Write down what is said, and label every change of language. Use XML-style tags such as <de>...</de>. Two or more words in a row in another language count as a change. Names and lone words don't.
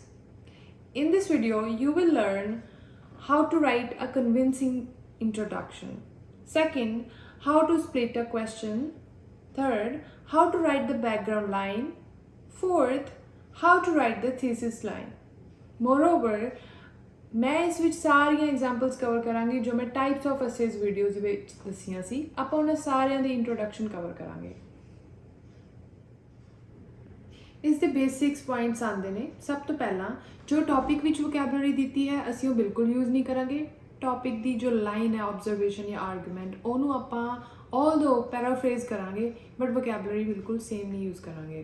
<en>In this video, you will learn how to write a convincing introduction. Second, how to split a question. Third, how to write the background line. Fourth, how to write the thesis line. Moreover,</en> <pa>ਮੈਂ ਇਸ ਵਿੱਚ ਸਾਰੀਆਂ</pa> <en>examples cover</en> <pa>ਕਰਾਂਗੀ ਜੋ ਮੈਂ</pa> <en>types of essays videos</en> <pa>ਵਿੱਚ ਦੱਸੀਆਂ ਸੀ ਆਪਾਂ ਉਹਨਾਂ ਸਾਰਿਆਂ ਦੀ</pa> <en>introduction cover</en> <pa>ਕਰਾਂਗੇ। ਇਸ ਦੇ</pa> <en>basics points</en> <pa>ਆਉਂਦੇ ਨੇ। ਸਭ ਤੋਂ ਪਹਿਲਾਂ ਜੋ ਟੌਪਿਕ ਵਿੱਚ ਵੋਕੈਬਲਰੀ ਦਿੱਤੀ ਹੈ ਅਸੀਂ ਉਹ ਬਿਲਕੁਲ ਯੂਜ਼ ਨਹੀਂ ਕਰਾਂਗੇ। ਟੌਪਿਕ ਦੀ ਜੋ ਲਾਈਨ ਹੈ ਆਬਜ਼ਰਵੇਸ਼ਨ ਜਾਂ ਆਰਗੂਮੈਂਟ ਉਹਨੂੰ ਆਪਾਂ</pa> <en>although paraphrase</en> <pa>ਕਰਾਂਗੇ ਬਟ ਵੋਕੈਬਲਰੀ ਬਿਲਕੁਲ ਸੇਮ ਨਹੀਂ ਯੂਜ਼ ਕਰਾਂਗੇ।</pa>